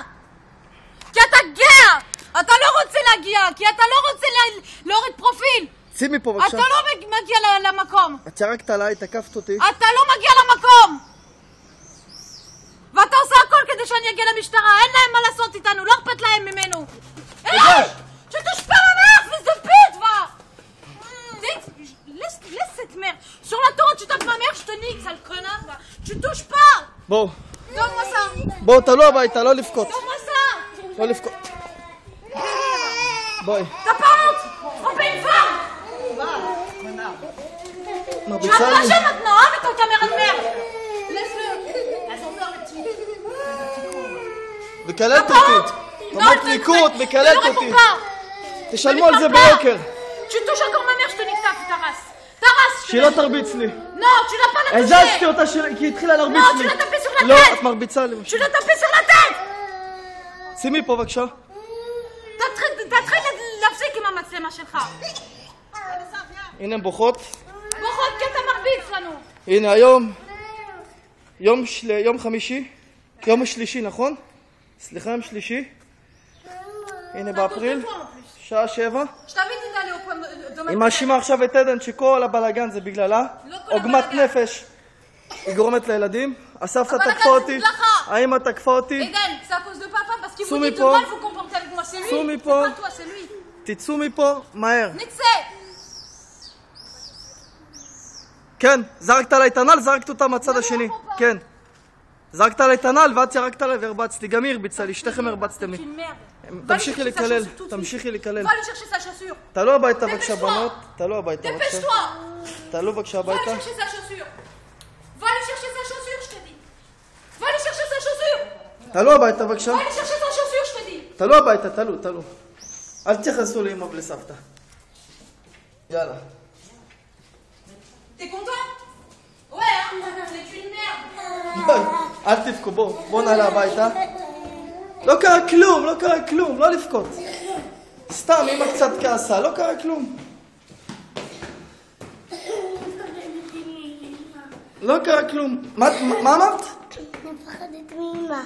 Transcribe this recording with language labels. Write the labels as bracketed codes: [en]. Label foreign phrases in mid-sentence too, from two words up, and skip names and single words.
[he] כי אתה גאה. אתה לא רוצה להגיע, כי אתה לא רוצה להוריד פרופיל. צאי מפה בבקשה. אתה לא מגיע למקום. את שרקת עליי, תקפת אותי. אתה לא מגיע למקום. ואתה עושה הכל כדי שאני אגיע למשטרה. אין להם מה לעשות איתנו, לא אכפת להם ממנו. [fr] Tu touches pas ma mère, fils de pute, va! Laisse cette merde. Sur la torrent, tu tapes ma mère, je te nique, sale connard, va. Tu touches pas! [he] בואו. [fr] Donne-moi ça. [he] בואו, תעלו הביתה, לא לבכות. [fr] Donne-moi ça. [he] לא לבכות. בואי. [fr] T'as pas honte? Tromper une femme? Tu vas te [he] מרביצה לי. [fr] lâcher maintenant, hein, avec ton caméra de merde. Laisse-le. Elles ont peur, les petites. [he] מקללת אותי. רמת ניקות, מקללת אותי. תשלמו על זה ביוקר. [fr] Tu touches encore ma mère, je te nique ta race. Ta race. [he] שהיא לא תרביץ לי. [fr] Non, tu l'as pas la touché. [he] הזזתי אותה כי היא התחילה להרביץ [fr] Non, tu [he] לי. [fr] l'as tapé sur la [he] לא, [fr] tête. [he] את מרביצה לי. [fr] Tu l'as tapé sur la tête. [he] שימי פה בבקשה. תתחיל להפסיק עם המצלמה שלך. הנה הן בוכות. בוכות כי אתה מרביץ לנו. הנה היום. יום חמישי. יום שלישי, נכון? סליחה, יום שלישי. הנה באפריל. שעה 7. היא מאשימה עכשיו את עדן שכל הבלגן זה בגללה. עוגמת נפש. היא גורמת לילדים. הסבתא תקפה אותי. האמא תקפה אותי. עדן, זה עקוז לפאפה, [fr] parce qu'il [he] צאו [fr] vous dit de [he] מפה. [fr] mal, vous comportez avec moi, c'est lui. [he] צאו מפה. [fr] C'est pas toi, c'est lui. [he] תצאו מפה מהר. נצא. כן, זרקת עליי את הנעל, זרקת אותה מהצד השני. כן. זרקת עליי את הנעל ואת ירקת עליי והרבצת לי. גם היא הרביצה לי, שתיכם הרבצתם לי. תמשיכי לקלל, תמשיכי לקלל. [fr] Va aller chercher sa chaussure. [he] תעלו הביתה בבקשה בנות, תעלו הביתה בבקשה. [fr] Dépêche-toi. [he] תעלו בבקשה [fr] Va [he] הביתה. [fr] aller chercher sa chaussure. Va aller chercher sa chaussure, je te dis. Va aller chercher sa chaussure. תעלו הביתה בבקשה. Va aller chercher sa chaussure, je te dis. [he] תעלו הביתה, תעלו. אל תתייחסו לאמא ולסבתא. יאללה. [fr] T'es content? Ouais, hein? C'est une merde. [he] אל תבכו, בואו נעלה הביתה. לא קרה כלום, לא לבכות. סתם, אמא קצת כעסה, לא קרה כלום. לא קרה כלום. מה אמרת? מפחדת מאמא.